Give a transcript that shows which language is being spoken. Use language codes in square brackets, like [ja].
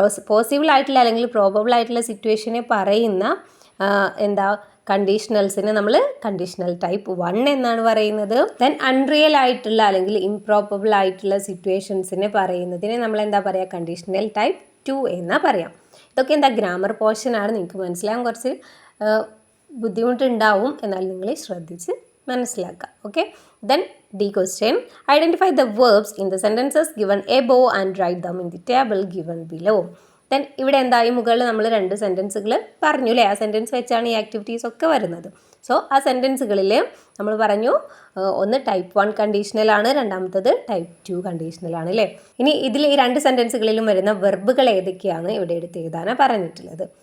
[ml] Possible ആയിട്ടുള്ള അല്ലെങ്കിൽ probable ആയിട്ടുള്ള സിറ്റുവേഷനെ പറയുന്ന എന്താ കണ്ടീഷണൽസിന് നമ്മൾ കണ്ടീഷണൽ ടൈപ്പ് 1 എന്നാണ് പറയുന്നത്. ദെൻ അൺറിയൽ ആയിട്ടുള്ള അല്ലെങ്കിൽ ഇംപ്രോബബിൾ ആയിട്ടുള്ള സിറ്റുവേഷൻസിനെ പറയുന്നതിനെ നമ്മൾ എന്താ പറയുക? കണ്ടീഷണൽ ടൈപ്പ് 2 എന്നാ പറയാം. ഇതൊക്കെ എന്താ ഗ്രാമർ പോർഷനാണ്, നിങ്ങൾക്ക് മനസ്സിലാകാൻ കുറച്ച് ബുദ്ധിമുട്ടുണ്ടാവും, എന്നാൽ നിങ്ങൾ ശ്രദ്ധിച്ച് മനസ്സിലാക്കുക. Okay. [en] Then D question, identify the verbs in the sentences given above and write them in the table given below. [ml] Then ഇവിടെ എന്തായി, മുകളിൽ നമ്മൾ 2 സെൻറ്റൻസുകൾ പറഞ്ഞു അല്ലേ, ആ സെൻറ്റൻസ് വെച്ചാണ് ഈ ആക്ടിവിറ്റീസ് ഒക്കെ വരുന്നത്. സോ ആ സെൻറ്റൻസുകളിൽ നമ്മൾ പറഞ്ഞു ഒന്ന് ടൈപ്പ് 1 കണ്ടീഷണലാണ്, രണ്ടാമത്തത് ടൈപ്പ് 2 കണ്ടീഷണലാണ് അല്ലേ. ഇനി ഇതിൽ ഈ 2 സെൻറ്റൻസുകളിലും വരുന്ന വെർബുകൾ ഏതൊക്കെയാണ് ഇവിടെ എടുത്ത് എഴുതാനാണ് പറഞ്ഞിട്ടുള്ളത്.